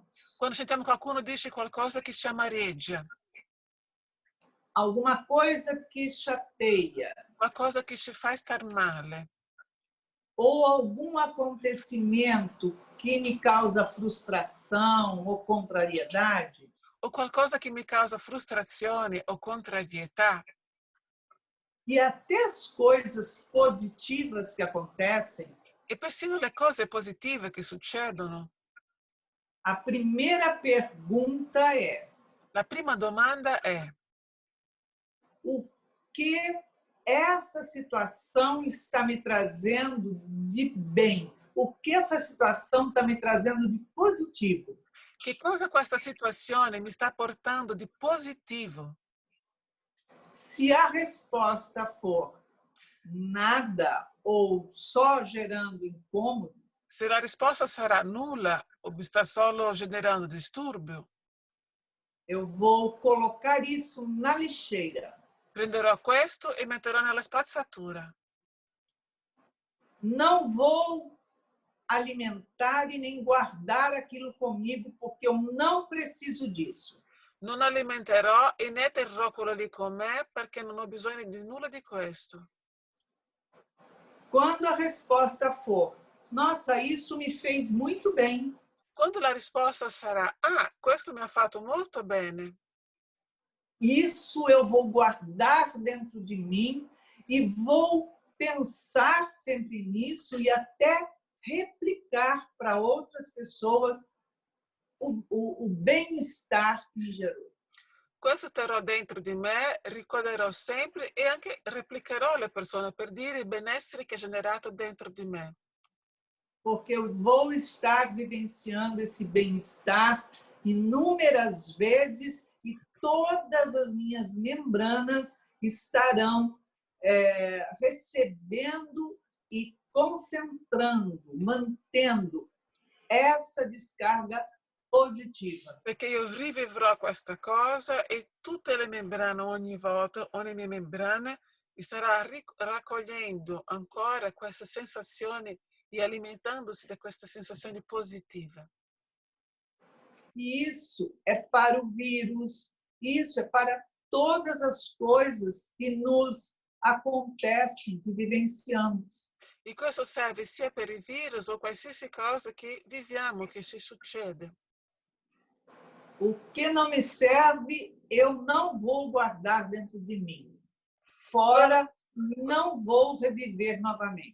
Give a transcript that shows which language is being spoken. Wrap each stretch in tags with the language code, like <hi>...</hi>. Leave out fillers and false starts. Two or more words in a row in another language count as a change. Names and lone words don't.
<it>Quando sentiamo qualcuno dice qualcosa che ci amareggia.</it> <pt>Alguma coisa que chateia.</pt> <it>Qualcosa che ci fa star male.</it> <pt>Ou algum acontecimento que me causa frustração ou contrariedade.</pt> <it>O qualcosa che mi causa frustrazione o contrarietà.</it> <pt>E até as coisas positivas que acontecem.</pt> <it>E persino le cose positive che succedono.</it> <pt>A primeira pergunta é:</pt> <it>la prima domanda è:</it> <pt>o que essa situação está me trazendo de bem? O que essa situação está me trazendo de positivo?</pt> <it>Che cosa questa situazione mi sta portando di positivo?</it> <pt>Se a resposta for nada ou só gerando incômodo,</pt> <it>se la risposta sarà nulla o mi sta solo generando disturbio,</it> <pt>eu vou colocar isso na lixeira.</pt> <it>Prenderò questo e metterò nella spazzatura.</it> <pt>Não vou alimentar e nem guardar aquilo comigo, porque eu não preciso disso.</pt> <it>Non alimenterò e né terrò quello lì con me perché non ho bisogno di nulla di questo.</it> <pt>Quando a resposta for, nossa, isso me fez muito bem,</pt> <it>Quando la risposta sarà, ah, questo mi ha fatto molto bene,</it> <pt>isso eu vou guardar dentro de mim e vou pensar sempre nisso e até replicar para outras pessoas o bem-estar que me gerou.</pt> <it>questo terrò dentro di me, ricorderò sempre e anche replicherò alle persone per dire il benessere che ha generato dentro di me.</it> <pt>Porque eu vou estar vivenciando esse bem-estar inúmeras vezes e todas as minhas membranas estarão recebendo e concentrando, mantendo essa descarga positiva.</pt> <it>Perché io rivivrò questa cosa e tutte le membrane ogni volta, ogni mia membrana starà raccogliendo ancora queste sensazioni e alimentandosi da queste sensazioni positive.</it> <pt>E isso é para o vírus, isso é para todas as coisas que nos acontecem, que vivenciamos.</pt> <it>E questo serve sia per il virus o qualsiasi cosa che viviamo, che ci succede.</it> <pt>O que não me serve, eu não vou guardar dentro de mim. Fora, não vou reviver novamente.</pt>